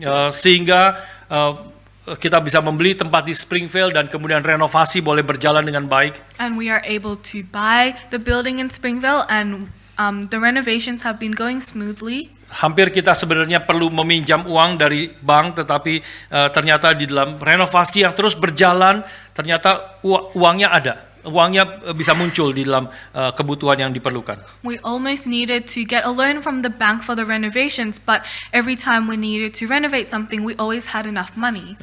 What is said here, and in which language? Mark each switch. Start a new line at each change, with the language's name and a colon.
Indonesian: Sehingga kita bisa membeli tempat di Springvale dan kemudian renovasi boleh berjalan dengan baik.
English: And we are able to buy the building in Springvale and the renovations have been going smoothly.
Indonesian: Hampir kita sebenarnya perlu meminjam uang dari bank, tetapi ternyata di dalam renovasi yang terus berjalan, ternyata uangnya ada. Uangnya bisa muncul di dalam kebutuhan yang diperlukan.
English: We almost needed to get a loan from the bank for the renovations, but every time we needed to renovate something, we always had enough money.